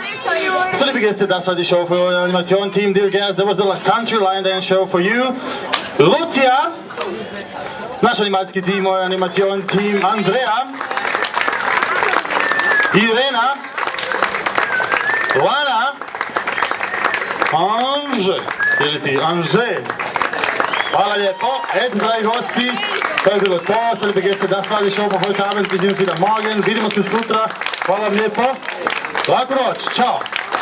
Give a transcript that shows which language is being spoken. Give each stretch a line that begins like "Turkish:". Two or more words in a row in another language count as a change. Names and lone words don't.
German: So liebe Gäste, das war die Show für euer Animation-Team.
English: Dear guests, that was the Country Line Dance Show for you. Lucia,
Croatian: naš animacijski tim, moj animacion-team, Andrea, Irena, Lana, Anže, ili ti Anže. Hvala lijepo, eto dragi gosti, to je bilo to.
German: So liebe Gäste, das war die Show für heute Abend. Wir sehen uns wieder morgen,
Croatian: vidimo se sutra. Hvala vam lijepo, laku noć, čao.